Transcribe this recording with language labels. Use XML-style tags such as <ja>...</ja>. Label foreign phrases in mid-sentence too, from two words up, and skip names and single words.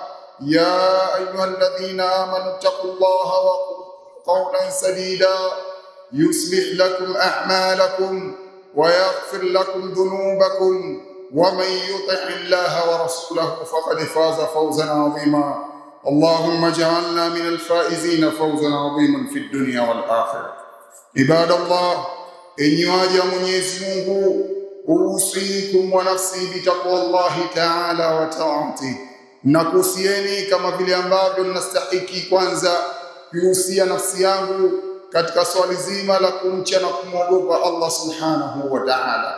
<ar>يا أيها الذين آمنوا اتقوا الله وقولوا قولا سديدا يصلح لكم أعمالكم ويغفر لكم ذنوبكم، ومن يطع الله ورسوله فقد فاز فوزا عظيما. اللهم اجعلنا من الفائزين فوزا عظيما في الدنيا والآخرة. عباد الله،</ar> <sw>enyi waja Mwenyezi Mungu,</sw> <ar>أوصيكم ونفسي بتقوى الله تعالى وطاعته,</ar> <sw>nakuhusieni kama vile ambavyo ninastahiki kwanza kuhusia nafsi yangu katika swali zima la kumcha na kumwogopa</sw> <ar>الله سبحانه وتعالى.</ar>